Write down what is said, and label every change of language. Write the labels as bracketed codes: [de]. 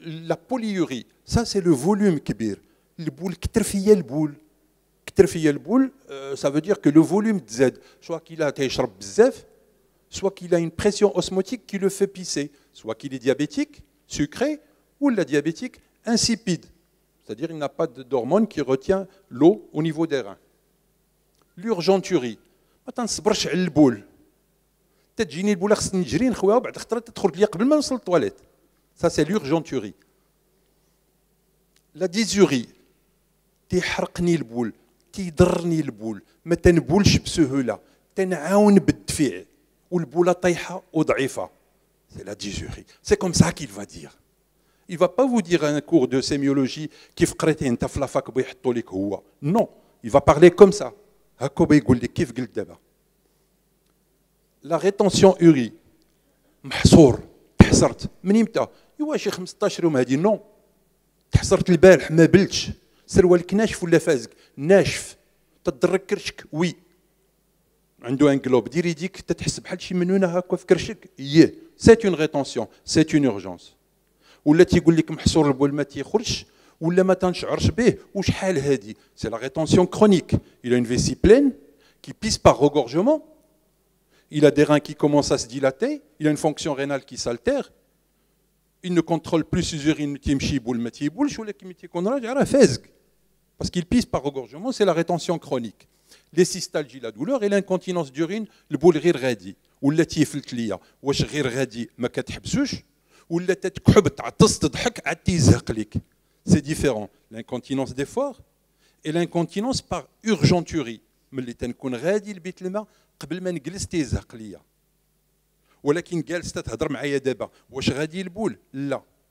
[fr] La polyurie, ça c'est le volume كبير. [ar] البول كتر فيا البول كتر فيا البول [fr] ça veut dire que le volume [ar] تزاد [fr] soit qu'il a [ar] تيشرب بزاف [fr] soit qu'il a une pression osmotique qui le fait pisser, soit qu'il est diabétique, sucré, ou la diabétique insipide, c'est-à-dire il n'a pas d'hormone qui retient l'eau au niveau des reins. [ar] L'urgenturie, ما تنصبرش على البول تجيني البوله خصني نجري نخويها وبعد خطره تدخل لي قبل ما نوصل للطواليت. [fr] Ça c'est l'urgenturie. [ar] La dysurie, تيحرقني البول تيضرني البول ما تنبولش بسهوله تنعاون بالدفيع والبوله طايحه وضعيفه. [fr] C'est la dysurie. C'est comme ça qu'il va dire. Il ne va pas vous dire un cours de sémiologie [ar] كيف قريتي انت في لافاك بيحطوا لك هو. [fr] Non, il va parler comme ça. [ar] هكا بيقول لك كيف قلت دابا. La rétention urique. محصور تحصرت من امتى؟ ايوا شي 15 يوم هذه. نو تحصرت البارح ما بلتش سروالك ناشف ولا فازك؟ ناشف. تضرك كرشك؟ وي. عنده ان جلوب دير يديك تتحس بحال شي منونه هكا في كرشك. [fr] ياه سيت اون ريتونسيون سيت اون اورجونس. [ar] ولا تيقول لك محصور البول ما تيخرجش ولا ما تنشعرش به وشحال هادي. [fr] سي لا ريتونسيون كرونيك. Il a une vessie pleine qui pisse par regorgement. Il a des reins qui commencent à se dilater. Il a une fonction rénale qui s'altère. Il ne contrôle plus ses urines [ar] تيمشي يبول ما تيبولش ولكن تيكون راجع راه فازق. [fr] Parce qu'il pisse par regorgement, c'est la rétention chronique. Les cystalgies, la douleur et l'incontinence d'urine, le bol [ar] غير غادي ولا تيفلت ليا واش غير غادي ما كتحبسوش ولا تتكحب تعطس تضحك عاد تيزهق لك. [fr] C'est différent. L'incontinence d'effort et l'incontinence par urgenturie. [ar] ملي تنكون غادي لبيت الماء قبل ما نجلس تيزهق ليا. ولكن جالسه تهضر معايا دابا واش غادي البول؟ لا.